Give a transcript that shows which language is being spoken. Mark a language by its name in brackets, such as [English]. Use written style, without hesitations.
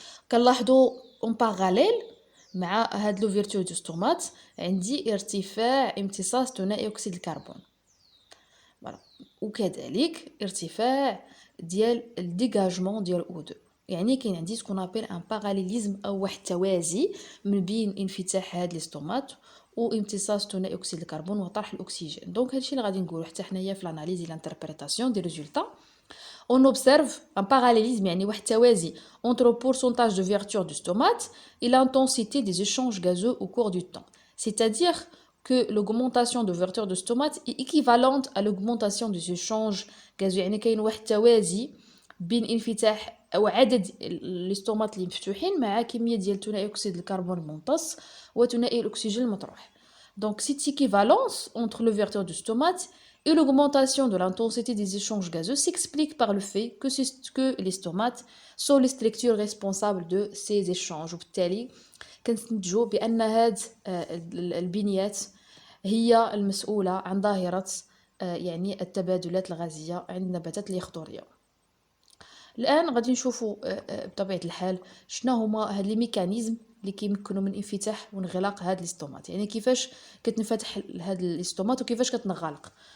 [Arabic] كنلاحظوا اون باراليل مع هاد لوفرتور دو ستومات عندي ارتفاع امتصاص ثنائي اكسيد الكربون، وكذلك ارتفاع ديال الديغاجمون ديال O2. يعني كاين عندي سكون ابيل ان باراليليزم او واحد التوازي من بين انفتاح هاد لي ستومات وامتصاص ثنائي اكسيد الكربون وطرح الاكسجين. دونك هادشي اللي غادي نقولوا حتى حنايا في لاناليز لانتربريتاسيون دي ريزولطا. [French] On observe un parallélisme [Arabic] يعني واحد التوازي [French] entre le pourcentage d'ouverture du stomate et l'intensité des échanges gazeux au cours du temps. C'est-à-dire que l'augmentation d'ouverture du stomate est équivalente à l'augmentation des échanges gazeux. [Arabic] يعني كاين واحد التوازي بين انفتاح او عدد الاستومات اللي مفتوحين مع كميه ديال ثنائي اكسيد الكربون الممتص وثنائي الاكسجين المطروح. [French] Donc cette équivalence entre l'ouverture du stomate et l'augmentation de l'intensité des échanges gazeux s'explique par le fait que les stomates sont les structures responsables de ces échanges. [Arabic] وبالتالي كنستنتجوا بان هاد البنيات هي المسؤوله عن ظاهره يعني التبادلات الغازيه عند النباتات اليخضوريه. الان غادي نشوفوا بطبيعه الحال شنو هما هاد لي ميكانيزم اللي كيمكنوا من انفتاح وانغلاق هاد الاستومات، يعني كيفاش كتنفتح هاد الاستومات وكيفاش كتنغلق.